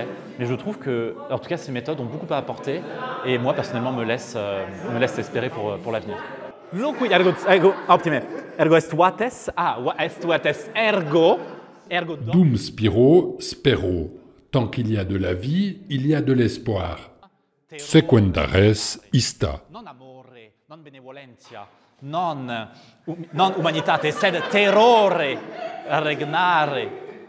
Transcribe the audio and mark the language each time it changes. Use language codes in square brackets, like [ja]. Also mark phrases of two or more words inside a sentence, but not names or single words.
[fr] Mais je trouve que, en tout cas, ces méthodes ont beaucoup à apporter et moi, personnellement, me laissent espérer pour l'avenir. [la] Dum spiro, spero. [fr] Tant qu'il y a de la vie, il y a de l'espoir. Sequendares ista. [la] Non amore, non benevolentia, non humanitate, sed terrore regnare.